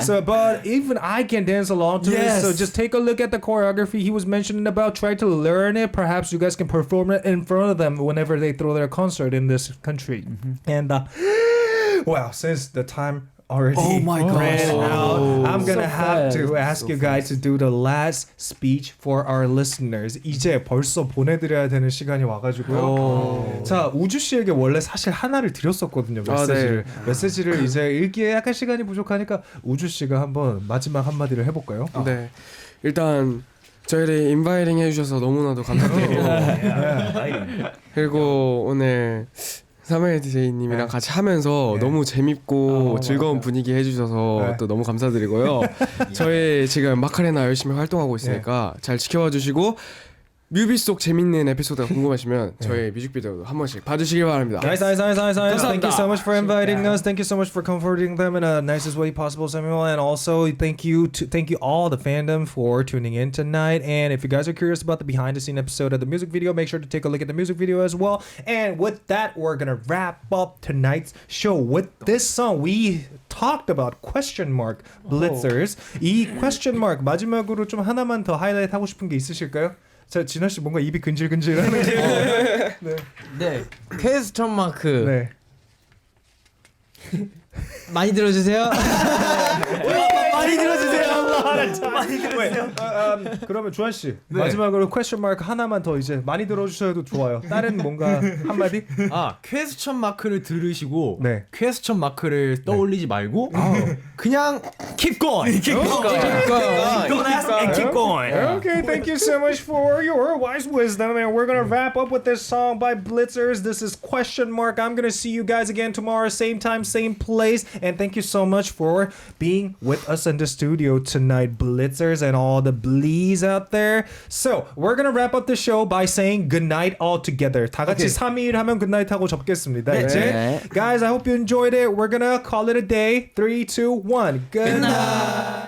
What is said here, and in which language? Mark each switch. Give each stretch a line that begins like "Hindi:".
English: So, but even I can dance along to it. So just take a look at the choreography he was mentioning about. Try to learn it. Perhaps you guys can perform it in front of them whenever they throw their concert in this country. And well, since the time already ran out, I'm gonna have to ask you guys to do the last speech for our listeners.
Korean: 이제 벌써 보내드려야 되는 시간이 와가지고요. 자, 우주 씨에게 원래 사실 하나를 드렸었거든요. 메시지를. 메시지를 이제 읽기에 약간 시간이 부족하니까 우주 씨가 한번 마지막 한마디를 해볼까요? 네, 일단 저희를 인바이팅 해주셔서 너무나도 감사드리고 그리고 오늘 사무엘 DJ님이랑 같이 하면서 너무 재밌고 즐거운 분위기 해주셔서 또 너무 감사드리고요. 저희 지금 마카레나 열심히 활동하고 있으니까 잘 지켜봐 주시고 뮤비 속 재밌는 에피소드가 궁금하시면 저희 뮤직비디오도 한 번씩 봐주시길 바랍니다.
English: Nice. Thank you so much for inviting us. Thank you so much for comforting them in a nicest way possible, Samuel. And also thank you all the fandom for tuning in tonight. And if you guys are curious about the behind the scene episode of the music video, make sure to take a look at the music video as well. And with that, we're gonna wrap up tonight's show with this song we talked about, BLITZERS.
Korean: 이 question mark 마지막으로 좀 하나만 더 하이라이트 하고 싶은 게 있으실까요? 자, 진아 씨 뭔가 입이 근질근질하는 게. 네. 퀘스천 마크. 네. 많이 들어주세요. 많이 들어주세요. 그러면 주한 씨 마지막으로 question mark 하나만 더 이제 많이 들어주셔도 좋아요. 다른 뭔가 한마디? 퀘스천 마크를 들으시고 네. 퀘스천 마크를 떠올리지 말고 그냥
English: keep going. Keep going. Okay, thank you so much for your wise wisdom, and we're gonna wrap up with this song by BLITZERS. This is question mark. I'm gonna see you guys again tomorrow, same time, same place, and thank you so much for being with us in the studio tonight, BLITZERS, and all the Blees out there. So we're gonna wrap up the show by saying good night all together.
Korean: 다 같이 3일 하면
English: good night
Korean: 하고 접겠습니다. 이제.
English: Guys, I hope you enjoyed it. We're gonna call it a day. 3, 2, 1. Good night.